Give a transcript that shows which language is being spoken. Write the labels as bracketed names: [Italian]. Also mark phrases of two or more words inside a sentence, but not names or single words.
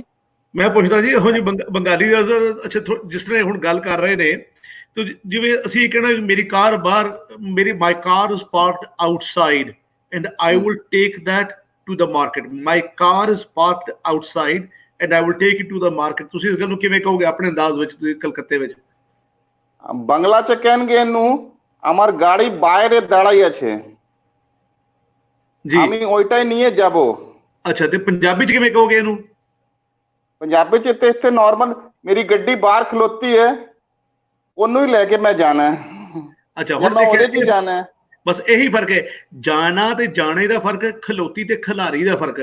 [Punjabi] ਮੈਂ ਪੁੱਛਦਾ ਜੀ ਇਹੋ ਜੀ ਬੰਗਾਲੀ ਦਾ ਅੱਛਾ ਜਿਸ ਤਰ੍ਹਾਂ ਹੁਣ ਗੱਲ ਕਰ ਰਹੇ ਨੇ ਤੇ ਜਿਵੇਂ ਅਸੀਂ ਕਹਿਣਾ ਮੇਰੀ ਕਾਰ ਬਾਹਰ, [English] My car is parked outside and I will take that to the market. My car is parked outside and I will take it to the market. [Punjabi] ਤੁਸੀਂ ਇਸ ਗੱਲ ਨੂੰ ਕਿਵੇਂ ਕਹੋਗੇ ਆਪਣੇ ਅੰਦਾਜ਼ ਵਿੱਚ ਤੁਸੀਂ ਕਲਕੱਤੇ ਵਿੱਚ? [Bangla] বাংলা [Punjabi] ਚ ਕਹਿਣਗੇ ਇਹਨੂੰ [Bangla] আমার গাড়ি বাইরে দাঁড়াই আছে, আমি ওইটাই নিয়ে যাব। [Punjabi] ਅੱਛਾ ਤੇ ਪੰਜਾਬੀ ਚ ਕਿਵੇਂ ਕਹੋਗੇ ਇਹਨੂੰ? ਪੰਜਾਬੀ ਚ ਤੇ ਇੱਥੇ ਨਾਰਮਲ ਮੇਰੀ ਗੱਡੀ ਬਾਹਰ ਖਲੋਤੀ ਹੈ, ਉਹਨੂੰ ਹੀ ਲੈ ਕੇ ਮੈਂ ਜਾਣਾ ਹੈ। ਅੱਛਾ ਹੁਣ ਮੈਂ ਉਹਦੇ ਚ ਜਾਣਾ ਹੈ। ਬਸ ਇਹੀ ਫਰਕ ਹੈ, ਜਾਣਾ ਤੇ ਜਾਣੇ ਦਾ ਫਰਕ, ਖਲੋਤੀ ਤੇ ਖਿਲਾਰੀ ਦਾ ਫਰਕ।